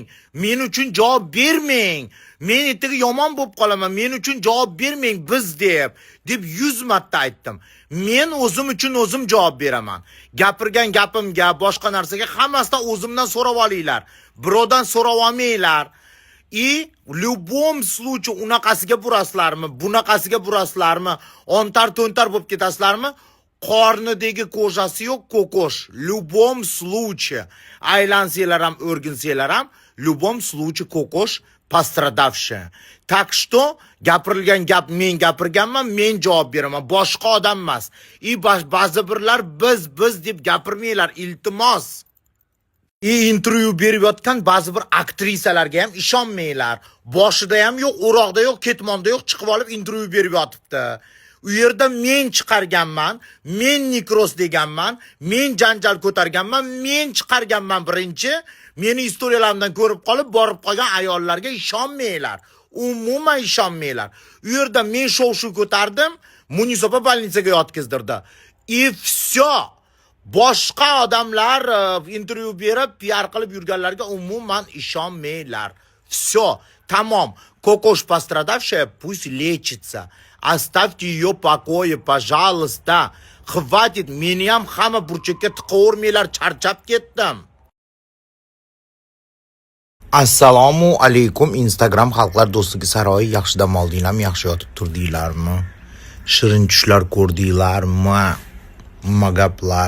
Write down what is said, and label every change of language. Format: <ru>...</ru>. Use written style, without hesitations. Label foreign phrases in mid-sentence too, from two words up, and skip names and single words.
<uz>Men uchun javob bermang. Men ertaga yomon bo'lib qolaman. Men uchun javob bermang biz deb 100 marta aytdim. Men o'zim uchun o'zim javob beraman. Gapirgan gapimga, boshqa narsaga hammasidan o'zimdan so'rab olinglar. Birovdan so'rab olmanglar.</uz> <ru>И в любом случае</ru> <uz>unaqasiga buraslarmi, bunaqasiga buraslarmi, ontar-to'ntar bo'lib ketasizlarmi? Qornidagi ko'jasi yo'q kokosh.</uz> <ru>В любом случае</ru> <uz>aylansanglar ham, o'rginsanglar ham,</uz> <ru>в любом случае kokosh пострадавшая. Так что</ru> <uz>gapirilgan gap men gapirganman, men javob beraman, boshqa odam emas. Ba'zi birlar biz deb gapirmanglar, iltimos. Intervyu berib yotgan ba'zi bir aktrisalarga ham ishonmanglar. Boshida ham yo'q, o'roqda yo'q, ketmonda yo'q, chiqib olib intervyu berib yotibdi. U yerda men chiqarganman, men nikros deganman, men janjal ko'targanman, men chiqarganman birinchi. Meni istoriyalarimdan ko'rib qolib, borib qolgan ayollarga ishonmanglar. Umuman ishonmanglar. U yerda men shov-shuv ko'tardim, Munisopa больницаga yotkizdirdi.</uz> <ru>И все.</ru> <uz>Boshqa odamlar intervyu berib, PR qilib yurganlarga umuman ishonmanglar.</uz> <ru>Все, tamom. Kokosh пострадавшая, пусть лечится. Оставьте ее в покое, пожалуйста. Хватит,</ru> <uz>meni ham hamma burchakka tiqavermanglar, charchab ketdim. Assalomu alaykum Instagram xalqlar do'stligi saroyi. Yaxshi dam oldinglarmi, yaxshi yotib turdinglarmi? Shirin tushlar ko'rdinglarmi? Magaplar.</uz>